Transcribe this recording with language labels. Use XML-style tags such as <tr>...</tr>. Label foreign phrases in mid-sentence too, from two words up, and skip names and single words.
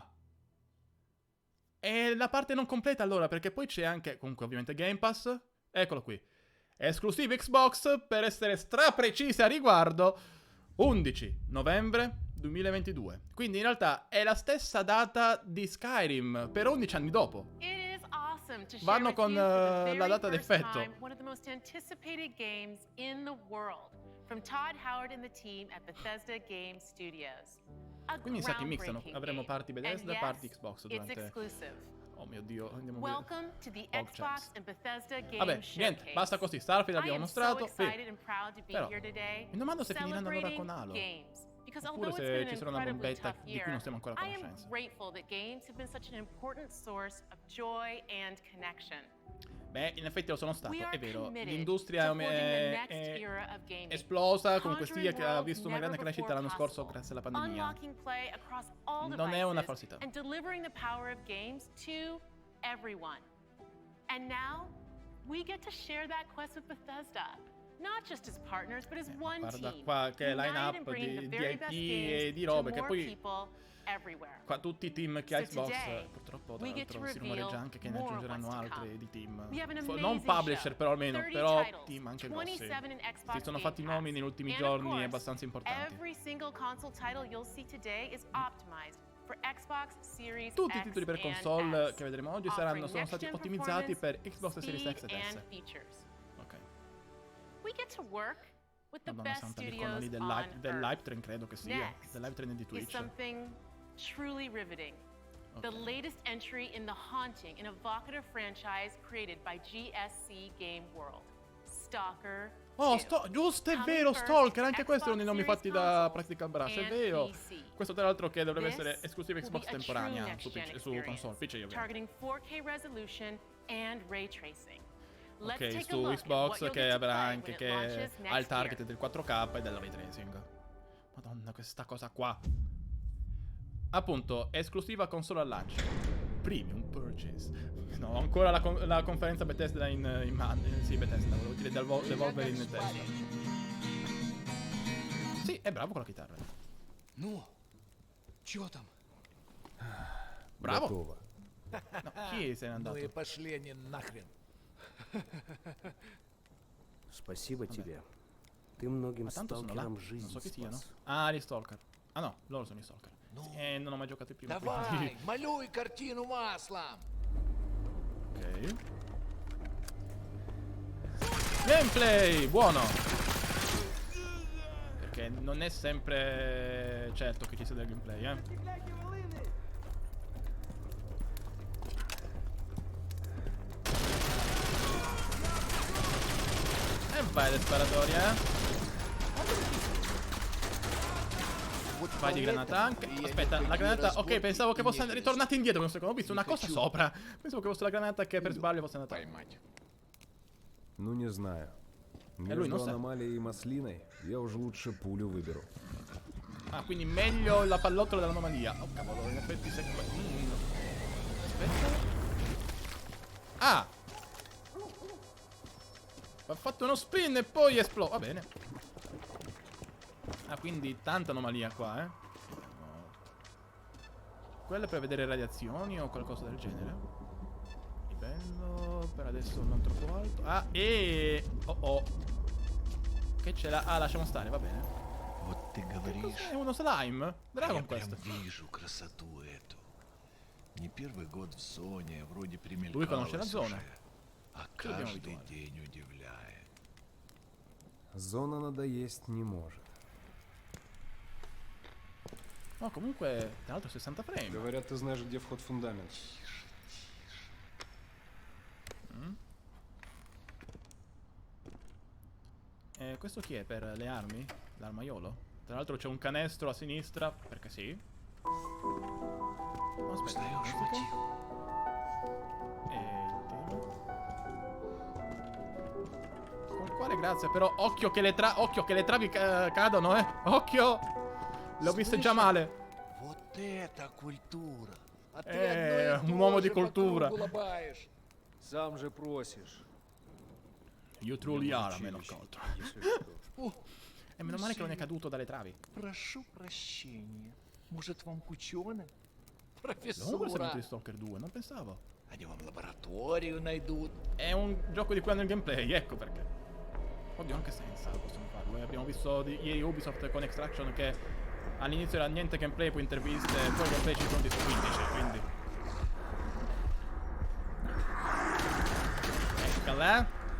<it>È la parte non completa allora, perché poi c'è anche, comunque ovviamente Game Pass, Eccolo qui. Esclusive Xbox, per essere straprecisi a riguardo, 11 novembre 2022. Quindi in realtà è la stessa data di Skyrim, per 11 anni dopo. Vanno con la data d'effetto.</it> <en>One of the most anticipated games in the world from Todd Howard and the team at Bethesda Game Studios.</en> <it>Quindi sa che mixano,</it> <en>groundbreaking</en> <it>avremo</it> <en>game.</en> <it>parti Bethesda e</it> <en>And</en> <it>parti</it> <en>yes, Xbox it's</en> <it>durante...</it> <en>exclusive.</en> <it>Oh mio Dio, andiamo a vedere.</it> <en>Welcome to the Pog Xbox Champs. and Bethesda Game</en> <it>Vabbè, niente,</it> <en>Showcase.</en> <it>basta così. Starfield</it> <en>I</en> <it>l'abbiamo</it> <en>am</en> <it>mostrato.</it> <en>so excited and proud to be</en> <it>Però,</it> <en>here today,</en> <it>mi domando se finiranno allora con Halo.</it> <en>games. Because</en> <it>Oppure</it> <en>although</en> <it>se</it> <en>it's been</en> <it>ci</it> <en>an</en> <it>sarà una</it> <en>incredibly</en> <it>bombetta</it> <en>tough</en> <it>di cui</it> <en>year,</en> <it>non siamo ancora a</it> <en>I am</en> <it>conoscenza.</it> <en>grateful that games have been such an important source of joy and connection.</en> <it>Beh, in effetti lo sono stato,</it> <en>We are</en> <it>è vero.</it> <en>committed</en> <it>L'industria</it> <en>to forging the next</en> <it>è</it> <en>era of gaming.</en> <it>esplosa con</it> <en>Conjuring</en> <it>quest'IA che ha</it> <en>worlds</en> <it>visto una grande</it> <en>never</en> <it>crescita l'anno</it> <en>before</en> <it>scorso</it> <en>possible.</en> <it>grazie alla pandemia.</it> <en>Unlocking play across all</en> <it>Non è una</it> <en>devices</en> <it>falsità.</it> <en>and delivering the power of games to everyone. And now we get to share that quest with Bethesda. Not just as partners, but as one</en> <it>Guarda</it> <en>team.</en> <it>qua che</it> <en>united</en> <it>line-up</it> <en>in bringing</en> <it>di</it> <en>the very</en> <it>IP</it> <en>best</en> <it>e</it> <en>games</en> <it>di robe</it> <en>to</en> <it>che</it> <en>more</en> <it>poi</it> <en>people everywhere.</en> <it>qua tutti i team che ha</it> <en>So Xbox, today,</en> <it>purtroppo tra</it> <en>we get</en> <it>l'altro</it> <en>to</en> <it>si rumoreggia</it> <en>reveal</en> <it>anche che ne</it> <en>more</en> <it>aggiungeranno</it> <en>what's to</en> <it>altri</it> <en>come.</en> <it>di team.</it> <en>We have an</en> <it>Non</it> <en>amazing</en> <it>publisher</it> <en>show.</en> <it>però almeno,</it> <en>30</en> <it>però</it> <en>titles,</en> <it>team anche grossi.</it> <en>27 in Xbox</en> <it>Si sono</it> <en>Game</en> <it>fatti i nomi</it> <en>Pass.</en> <it>negli ultimi</it> <en>And of</en> <it>giorni</it> <en>course,</en> <it>abbastanza importanti.</it> <en>every single console title you'll see today is optimized for Xbox Series</en> <it>Tutti i</it> <en>X</en> <it>titoli per</it> <en>and</en> <it>console</it> <en>S,</en> <it>che vedremo oggi</it> <en>offering</en> <it>sono stati</it> <en>next-gen</en> <it>ottimizzati per</it> <en>performance,</en> <it>Xbox Series X</it> <en>speed</en> <it>ed</it> <en>and</en> <it>S.</it> <en>features.</en> <it>Ok.</it> <en>We get to work with the</en> <it>Madonna</it> <en>best</en> <it>santa,</it> <en>studios</en> <it>l'icono lì</it> <en>on</en> <it>del</it> <en>Earth. live train</en> <it>credo che sia.</it> <en>Next</en> <it>Del</it> <en>live train</en> <it>di</it> <en>is</en> <it>Twitch.</it> <en>something truly riveting. The</en> <it>Ok.</it> <en>latest entry in the haunting and evocative franchise created by GSC Game World, Stalker</en> <it>Oh,</it> <en>2.</en> <it>giusto, è</it> <en>Coming</en> <it>vero,</it> <en>first</en> <it>Stalker,</it> <en>to</en> <it>anche questo erano i nomi</it> <en>Xbox</en> <it>fatti</it> <en>Series</en> <it>da</it> <en>consoles</en> <it>Practical Brush, è</it> <en>and</en> <it>vero.</it> <en>PC.</en> <it>Questo tra l'altro che dovrebbe</it> <en>This</en> <it>essere esclusiva</it> <en>will</en> <it>Xbox</it> <en>be a true</en> <it>temporanea</it> <en>next-gen</en> <it>su</it> <en>experience,</en> <it>console, PC ovviamente.</it> <en>targeting 4K resolution and ray tracing. Let's</en> <it>Ok,</it> <en>take a</en> <it>su</it> <en>look at</en> <it>Xbox</it> <en>what you'll</en> <it>che</it> <en>get to</en> <it>avrà</it> <en>play</en> <it>anche</it> <en>when it</en> <it>che</it> <en>launches</en> <it>ha il</it> <en>next</en> <it>target</it> <en>year.</en> <it>del 4K e del</it> <en>ray tracing.</en> <it>Madonna, questa cosa qua. Appunto, esclusiva console al lancio.</it> <en>Premium purchase.</en> <it>No, ho ancora la conferenza Bethesda in mano. Sì, Bethesda, volevo dire Devolver in testa. Sì, è bravo con la chitarra.</it> <ru>Ну, чё там?</ru> <it>Bravo.</it> <ru>Готово.</ru> <it>No, chi se n'è</it> <ru>Ну и</ru> <it>andato?</it> <ru>пошли они нахрен. Спасибо тебе. Ты многим</ru> <it>Ma tanto sono là.</it> <ru>сталкерам</ru> <it>Non</it> <ru>жизнь</ru> <it>so chi siano.</it> <ru>спас.</ru> <it>Ah, gli Stalker. Ah no, loro sono i Stalker. Sì, non ho mai giocato prima.</it> <ru>Давай, малюй картину маслом.</ru> <it>Ok. Gameplay! Buono! Perché non è sempre certo che ci sia del gameplay, E vai le sparatorie, Vai di granata anche. Aspetta, la granata. Ok, pensavo che fosse ritornata indietro per un secondo. Ho visto una cosa sopra. Pensavo che fosse la granata che per sbaglio fosse andata.</it> <ru>Ну, не знаю.</ru> <it>lui</it> <ru>Между</ru> <it>non sa.</it> <ru>аномалией и маслиной я уже лучше пулю выберу.</ru> <it>Ah, quindi meglio la pallottola dell'anomalia. Oh cavolo, in effetti se... Aspetta. Ah! Ha fatto uno spin e poi esplode. Va bene. Ah, quindi tanta anomalia qua, No. Quella è per vedere radiazioni o qualcosa del genere. Livello per adesso non troppo alto. Ah, e... Oh. Che ce l'ha? Ah, lasciamo stare, va bene.</it> <ru>Вот ты говоришь,</ru> <it>Cos'è? Uno slime? Dragon</it> <ru>я прям</ru> <it>Quest.</it> <ru>вижу красоту эту. Не первый год в зоне, вроде</ru> <it>Lui conosce la</it> <ru>примелькалась</ru> <it>zona.</it> <ru>уже, а</ru> <it>Che dobbiamo</it> <ru>каждый</ru> <it>abituare?</it> <ru>день удивляет. Зона надоесть не может.</ru> <it>No, comunque, tra l'altro 60 frame.</it> <ru>Говорят, ты знаешь, где вход в фундамент.</ru> <it>Questo chi è? Per le armi? L'armaiolo? Tra l'altro c'è un canestro a sinistra, perché sì. Oh, aspetta,</it> <ru>Узнаешь</ru> <it>musica.</it> <ru>мотив?</ru> <it>Il tema. Con quale grazia, però occhio che le travi cadono, Occhio! Le ho viste già male.</it> <ru>Вот это культура! А ты одно и</ru> <it>un</it> <ru>то</ru> <it>uomo</it> <ru>же</ru> <it>di</it> <ru>по</ru> <it>cultura.</it> <ru>кругу лобаешь. Сам же просишь.</ru> <en>You truly are a man of</en> <ru>Училище,</ru> <en>culture.</en> <ru>если что. О,</ru> <it>E meno male che non è caduto dalle travi.</it> <ru>прошу прощения. Может, вам к ученым?</ru> <it>Comunque sono</it> <ru>Профессура.</ru> <it>di Stalker 2, non pensavo.</it> <ru>Они вам лабораторию найдут.</ru> <it>È un gioco di cui hanno il gameplay, ecco perché. Oddio, anche senza possono farlo. Abbiamo visto ieri Ubisoft con Extraction che all'inizio era niente gameplay, poi interviste, poi il gameplay ci sono di su 15, quindi. Eccola.</it>